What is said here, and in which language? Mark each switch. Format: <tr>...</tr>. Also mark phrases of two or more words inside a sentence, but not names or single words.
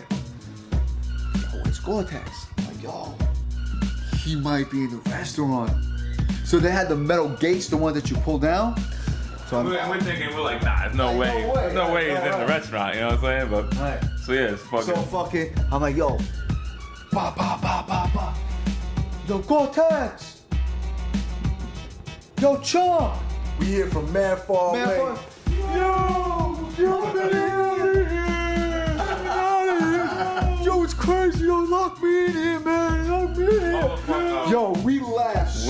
<en>Yo, where's Gore-Tex? Like, yo, he might be in the restaurant. So they had the metal gates, the ones that you pull down. So we're thinking, we're like, nah, there's no way. There's no way he's in the restaurant, you know what I'm saying? But, Right. so yeah, it's fucking. So fucking, I'm like, yo, ba ba ba ba ba. Yo, Gore-Tex. Yo, Chunk. We hear from mad far Man, away. fuck. Yo, get out of here. Get out of here. Yo, it's crazy. Yo, lock me in here, man. Lock me in here. Yo, we laughed so</en>